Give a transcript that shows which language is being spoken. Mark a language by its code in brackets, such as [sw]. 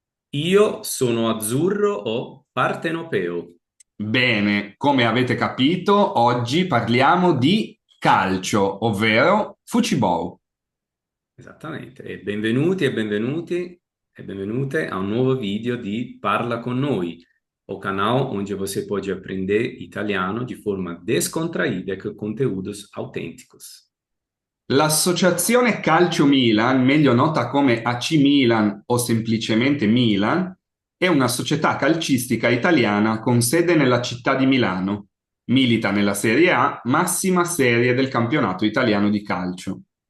[it] Io sono azzurro o partenopeo. Bene, come avete capito, oggi parliamo di calcio, ovvero fucibol. Esattamente. E benvenuti e benvenuti e benvenute [pt] a um novo vídeo di Parla com Noi, o canal onde você pode aprender italiano de forma descontraída e com conteúdos autênticos. [it] L'associazione Calcio Milan, meglio nota come AC Milan o semplicemente Milan, è una società calcistica italiana con sede nella città di Milano. Milita nella Serie A, massima serie del campionato italiano di calcio.